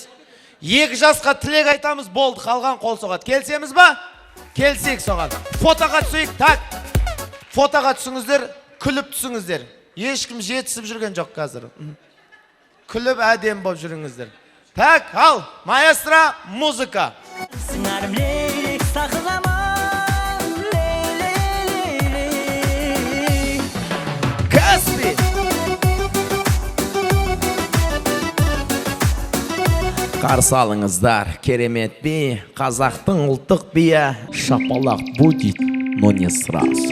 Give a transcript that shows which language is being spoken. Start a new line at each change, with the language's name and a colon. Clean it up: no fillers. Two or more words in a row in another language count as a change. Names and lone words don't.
Kazakh: 2 жасқа тілек айтамыз, болды, қалған қол соғады. Келсеміз ба? Келсек соған. Фотоға түсейік, так. Фотоға түсіңіздер, күліп түсіңіздер. Ешкім жетісіп жүрген жоқ қазір. Күліп әдем болып жүріңіздер. Так, ал, маэстро, музыка. Сыңарым лейлек сақыламам, лей-лей-лей-лей. Каспи. Қарсы алыңыздар, керемет би, қазақтың ұлттық бия, шапалақ
Russian: будет, но не сразу.